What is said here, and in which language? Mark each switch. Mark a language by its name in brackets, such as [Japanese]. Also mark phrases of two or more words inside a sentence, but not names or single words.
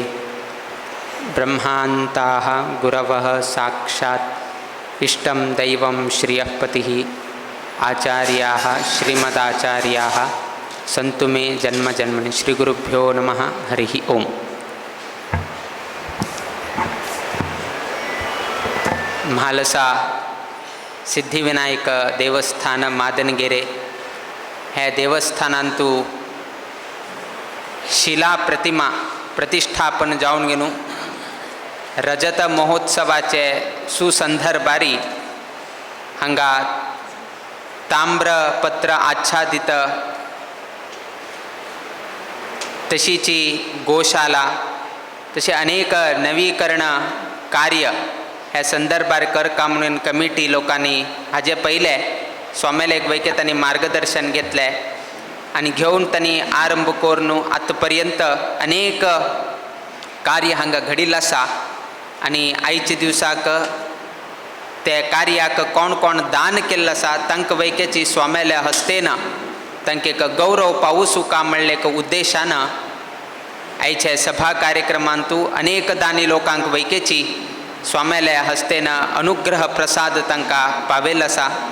[Sanskrit] ब्रह्मान्ताः गुरवः साक्षात् इष्टं दैवं श्रियःपतिः आचार्याः श्रीमदाचार्याः सन्तु मे जन्म जन्मनि. श्री गुरुभ्यो नमः. हरिः ओम. [Konkani] म्हालसा सिद्धिविनायक देवस्थान मादनगेरे ह्या देवस्थानांतू शिला प्रतिमा प्रतिष्ठापन जावन गेलो. रजत महोत्सवाचे सुसंदर्भारी हांगा ताम्रपत्र आच्छादित तशीची गोशाला तसे अनेक नवीकरण कार्य ह्या संदर्भार करका म्हणून कमिटी लोकांनी हाजे पहिले स्वामेला एक वैके त्यांनी मार्गदर्शन घेतले आणि घेऊन त्यांनी आरंभ करून आतापर्यंत अनेक कार्य हांगा घडिल्लें आसा. आणि आयच्या दिवसाक ते कार्याक कोण कोण दान केल्लें आसा तांकां वैकेची स्वामेल्या हस्तेन तांकां एक गौरव पावूसुका म्हणले एक उद्देशान आयच्या सभा कार्यक्रमांतू अनेक दानी लोकांक वैकेची स्वामेल्या हस्तेन अनुग्रह प्रसाद तांकां पावयल्लो आसा.